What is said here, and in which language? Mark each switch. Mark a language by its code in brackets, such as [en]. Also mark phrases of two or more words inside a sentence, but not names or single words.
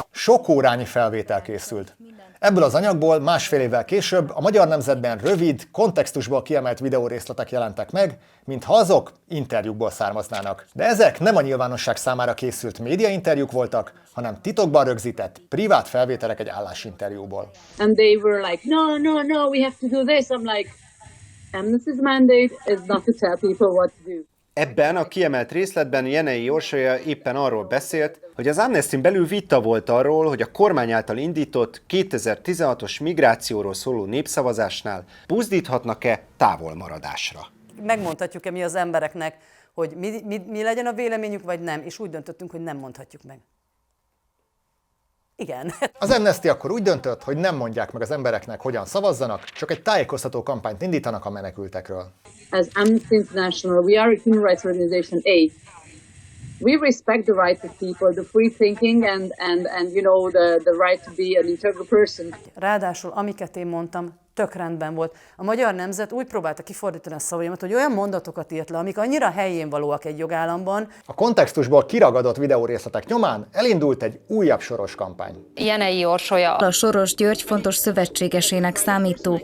[hu] Sok órányi felvétel készült. Ebből az anyagból másfél évvel később a Magyar Nemzetben rövid, kontextusból kiemelt videórészletek jelentek meg, mintha azok interjúkból származnának. De ezek nem a nyilvánosság számára készült médiainterjúk voltak, hanem titokban rögzített, privát felvételek egy állásinterjúból. [en] And they were like, no, we have to do this. I'm like, Amnesty's mandate is not to tell people what to do. [hu] Ebben a kiemelt részletben Jenei Orsolya éppen arról beszélt, hogy az Amnestyn belül vita volt arról, hogy a kormány által indított 2016-os migrációról szóló népszavazásnál buzdíthatnak-e távolmaradásra. Megmondhatjuk-e mi az embereknek, hogy mi legyen a véleményük, vagy nem, és úgy döntöttünk, hogy nem mondhatjuk meg. Igen. Az Amnesty akkor úgy döntött, hogy nem mondják meg az embereknek, hogyan szavazzanak, csak egy tájékoztató kampányt indítanak a menekültekről. [en] As Amnesty International, we are a human rights organization. We respect the rights of people, the free thinking and you know the right to be an integral person. [hu] Ráadásul, amiket én mondtam, tök rendben volt. A Magyar Nemzet úgy próbálta kifordítani a szavaimat, hogy olyan mondatokat írt le, amik annyira helyén valóak egy jogállamban. A kontextusból kiragadott videórészletek nyomán elindult egy újabb Soros kampány. Jenei Orsolya a Soros György fontos szövetségesének számító